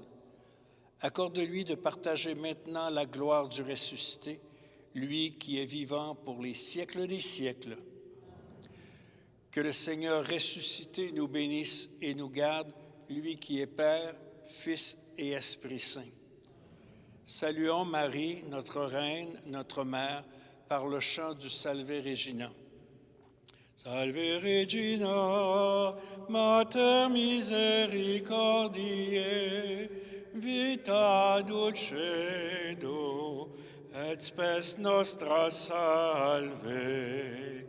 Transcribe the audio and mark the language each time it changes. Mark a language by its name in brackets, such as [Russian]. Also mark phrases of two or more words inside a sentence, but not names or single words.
[French] Accorde-lui de partager maintenant la gloire du ressuscité, lui qui est vivant pour les siècles des siècles. Que le Seigneur ressuscité nous bénisse et nous garde, lui qui est Père, Fils et Esprit Saint. Saluons Marie, notre Reine, notre Mère, par le chant du Salve Regina. [Latin] Salve Regina, Mater misericordiae, vita dulcedo, et spes nostra salve.